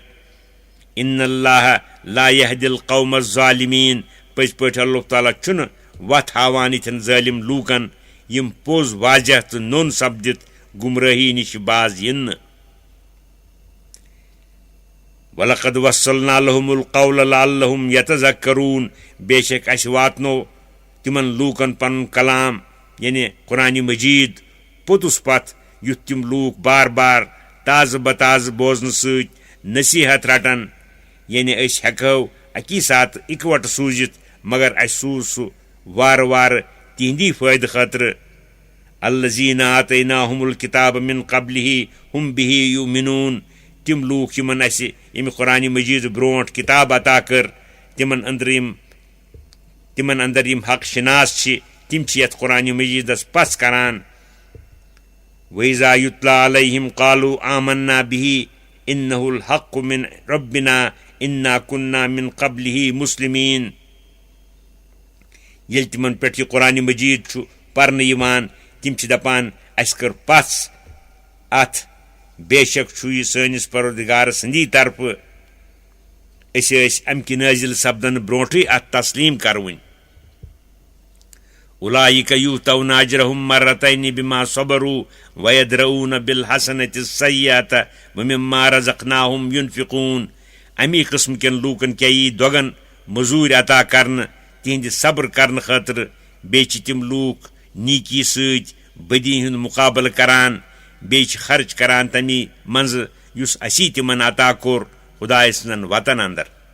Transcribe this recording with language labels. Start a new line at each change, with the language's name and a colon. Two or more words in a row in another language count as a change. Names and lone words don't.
Arabic: إن الله لا يهدي القوم الظالمين
Kashmiri: पज पठ अल्लाह ताला छुन वत हावान इथन जालिम लूकन यम पोज वाजह तो नोन सपदित गुमराही निश बाज इन।
Arabic: ولقد وصلنا لهم القول لعلهم يتذكرون
Kashmiri: बेशक अस वातनो तिमन लूकन पन कलाम यानी कुरान मजीद पोतुस पथ युथ तिम लूक बार बार ताज़ बताज़ बोजन सत नसीहत रटन यानी अस हेको अकी साथ इकवट सूजित मगर अस सूज सु वार वार तिहंदी फायद खतर
Arabic: الذين آتيناهم الكتاب من قبله هم به يؤمنون
Kashmiri: तिम लूक यमन अस यम कुरान मजीद ब्रोट किताब अता कर तिमन अंदर यम हक शिनास तिम यथ कुरान मजीदस पस करान
Arabic: وإذا يتلى عليهم قالوا آمنا به إنه الحق من ربنا إنا كنا من قبله مسلمين
Kashmiri: येल तिमन पेट कुरान मजीद छु परन यिवान तिम दपान अस कर पस अथ बेशक छु यह सनिस परवरदिगार सदी तरफ अमि नाजिल सपदन ब्रोठे अत तस्लीम करवन
Arabic: أولئك يؤتون أجرهم مرتين بما صبروا ويدرءون بالحسنة السيئة ومما رزقناهم ينفقون
Kashmiri: अमी किस्म केन लूकन क्या यी दोगन मजूर अता करन तिहंद सब्र करन खतर बे तिम लूक नीकी सत बदी हुंद मुकाबल करान बे खर्च करान तमी मंज युस असी तिमन अता कोर खुदाय सनन वतन अंदर